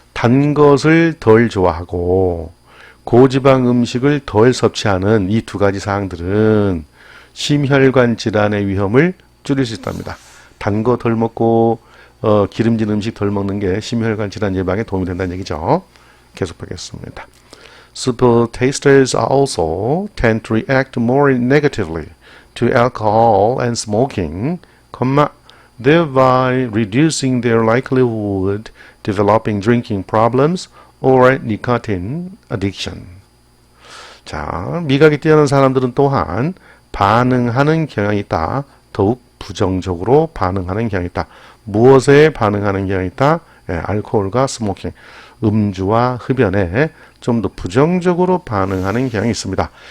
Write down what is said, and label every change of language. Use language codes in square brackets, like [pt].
[ko] 단 것을 덜 좋아하고 고지방 음식을 덜 섭취하는 이 두 가지 사항들은 심혈관 질환의 위험을 줄일 수 있답니다. 단 거 덜 먹고 기름진 음식 덜 먹는 게 심혈관 질환 예방에 도움이 된다는 얘기죠. 계속 보겠습니다. [en] Super tasters also tend to react more negatively to alcohol and smoking, thereby reducing their likelihood developing drinking problems or nicotine addiction. [ko] 자, 미각이 뛰어난 사람들은 또한 반응하는 경향이 있다. 더욱 부정적으로 반응하는 경향이 있다. 무엇에 반응하는 경향이 있다? 알코올과 스모킹, 음주와 흡연에 좀 더 부정적으로 반응하는 경향이 있습니다.